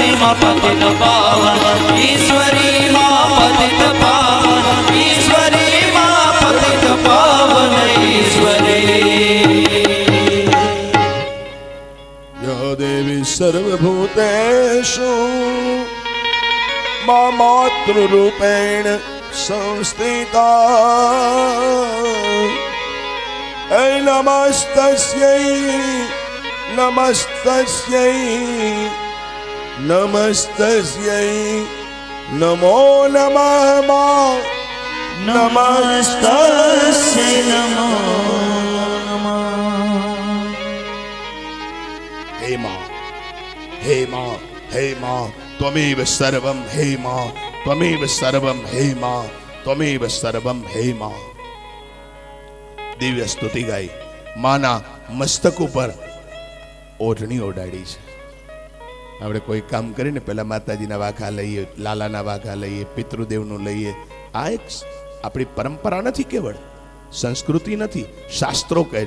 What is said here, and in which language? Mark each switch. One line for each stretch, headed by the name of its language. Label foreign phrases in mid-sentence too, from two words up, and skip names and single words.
Gujarati: માં પતિત પાવન ઈશ્વરી માં પતિત પાવન ઈશ્વરી માં પતિત પાવન ઈશ્વરી
Sanskrit: યો દેવી સર્વભૂતેષુ મા માતૃરૂપેણ સંસ્થિતા ऐ नमस्तस्यै नमस्तस्यै नमस्तस्यै नमो नमः मा નમસ્તસ્ય નમો हे मां हे मां हे मां त्वमेव सर्वं हे मां त्वमेव सर्वं हे मां त्वमेव सर्वं हे मां
Gujarati: દિવ્ય સ્તુતિ ગાઈ માના મસ્તક ઉપર ઓઢણી ઓઢાડી છે. આપણે કોઈ કામ કરીને પહેલા માતાજીના વાઘા લઈએ, લાલાના વાઘા લઈએ, પિતૃદેવનું લઈએ. આ એક આપણી પરંપરા નથી, કેવળ સંસ્કૃતિ નથી, શાસ્ત્રો કહે છે.